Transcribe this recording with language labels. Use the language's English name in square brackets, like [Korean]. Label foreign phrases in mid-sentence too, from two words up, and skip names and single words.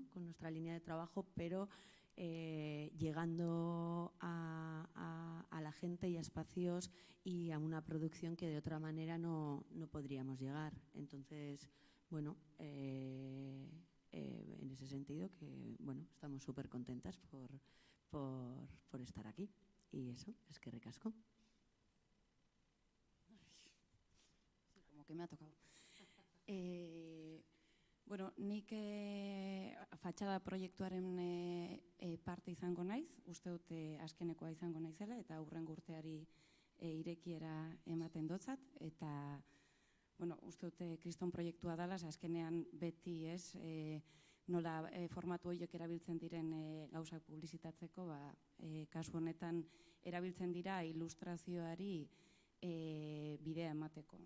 [Spanish] Con nuestra línea de trabajo, pero llegando a la gente y a espacios y a una producción que de otra manera no podríamos llegar. Entonces, bueno, en ese sentido que bueno, estamos súper contentas por estar aquí. Y eso, [Basque] eskerrik asko. [Spanish] Como que me ha tocado. [Basque] Bueno, nik fatxada proiektuaren parte izango naiz, uste dut azkenekoa izango naizela, eta hurrengo urteari irekiera ematen dotzat, eta bueno, uste dut kriston proiektua dela, azkenean beti ez, nola formatu horiek erabiltzen diren gauzak publizitatzeko, kasu honetan erabiltzen dira ilustrazioari bidea emateko.